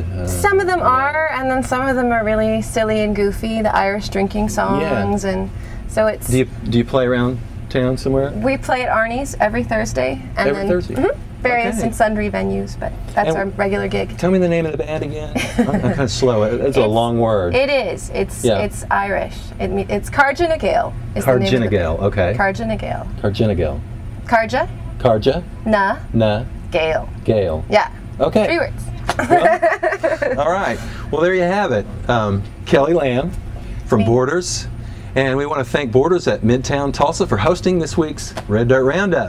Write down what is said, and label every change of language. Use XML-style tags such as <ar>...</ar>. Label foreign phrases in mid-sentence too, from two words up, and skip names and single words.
<en>Some of them are, and then some of them are really silly and goofy, the Irish drinking songs, and so it's... Do you play around town somewhere? We play at Arnie's every Thursday. And every Thursday? Various and sundry venues, but that's our regular gig. Tell me the name of the band again. I'm kind of slow. It's a long word. It is. It's Irish. It's Giorno Gale. Giorno Gale. Okay. Giorno Gale. Giorno Gale. Carja. Na. Gale. Gale. Yeah. Okay. 3 words. Well, all right. Well, there you have it. Kelly Lamb from Borders. And we want to thank Borders at Midtown Tulsa for hosting this week's Red Dirt Roundup.</en>